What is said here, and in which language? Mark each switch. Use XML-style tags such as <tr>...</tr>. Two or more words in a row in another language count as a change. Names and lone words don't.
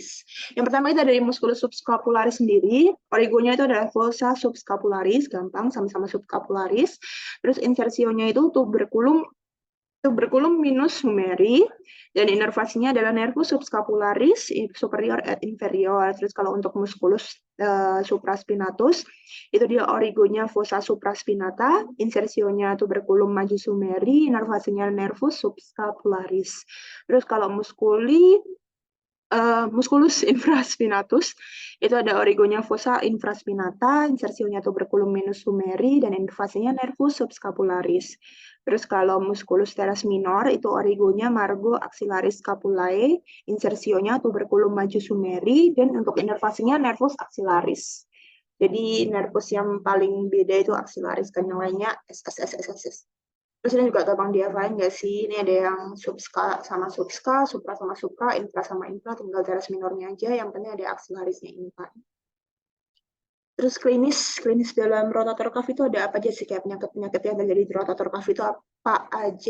<id>Yang pertama kita dari</id> <la>muskulus subscapularis</la> <id>sendiri, origonya itu adalah</id> <la>fossa subscapularis,</la> <id>gampang sama-sama subscapularis. Terus insersionya itu</id> <la>tuberculum minus humeri,</la> <id>dan inervasinya adalah</id> <la>nervus subscapularis superior et inferior.</la> <id>Terus kalau untuk</id> <la>musculus supraspinatus,</la> <id>itu dia origonya</id> <la>fossa supraspinata,</la> <id>insersionya</id> <la>tuberculum majus humeri,</la> <id>inervasinya</id> <la>nervus subscapularis.</la> <id>Terus kalau</id> <la>musculus infraspinatus,</la> <id>itu ada origonya</id> <la>fossa infraspinata,</la> <id>insersionya</id> <la>tuberculum minus sumeri,</la> <id>dan inervasinya</id> <la>nervus subscapularis.</la> <id>Terus kalau</id> <la>musculus teres minor,</la> <id>itu origonya</id> <la>margo axillaris scapulae,</la> <id>insersionya</id> <la>tuberculum majus sumeri,</la> <id>dan untuk inervasinya</id> <la>nervus axillaris.</la> <id>Jadi nervus yang paling beda itu axillaris, kan yang lainnya SSSSS. Terus ini juga gampang dihafalin nggak sih? Ini ada yang subska sama subska, supra sama supra, infra sama infra, tinggal teres minornya aja. Yang penting ada aksilarisnya infra. Terus klinis dalam</id> <en>rotator cuff</en> <id>itu ada apa aja sih kayak penyakit-penyakit yang terjadi di</id> <en>rotator cuff</en> <id>itu apa aja?</id>